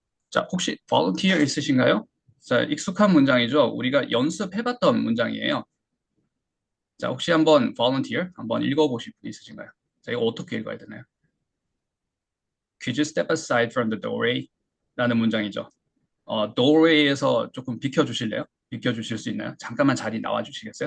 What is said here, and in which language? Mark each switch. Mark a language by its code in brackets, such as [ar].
[ko] 자, 혹시 volunteer 있으신가요? 자, 익숙한 문장이죠. 우리가 연습해봤던 문장이에요. 자, 혹시 한번 volunteer 한번 읽어보실 분 있으신가요? 자, 이거 어떻게 읽어야 되나요? [en] Could you step aside from the doorway? [ko] 라는 문장이죠. doorway에서 조금 비켜주실래요? 비켜주실 수 있나요? 잠깐만 자리 나와주시겠어요?